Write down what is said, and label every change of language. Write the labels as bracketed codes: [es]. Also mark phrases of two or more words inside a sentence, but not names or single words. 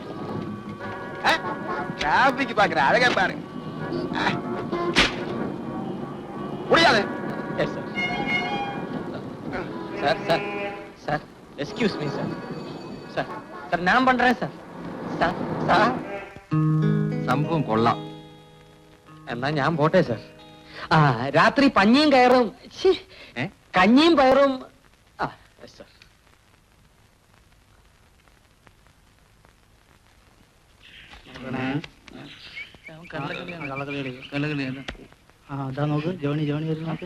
[ta] டிராபிக் பாக்குற அழகா பாரு. முடியாது. சார் சார் சார் [en] excuse me [ta] சார். சார் சார் நான் பண்றேன் சார். [ml] സാർ സാർ സംഭവം കൊള്ളാം. എന്നാ ഞാൻ പോട്ടെ സാർ. രാത്രി പഞ്ഞിയും കയറും കഞ്ഞിയും പയറും. സാർ അതാ നോക്ക്, ജോണി ജോണി വരും നോക്ക്.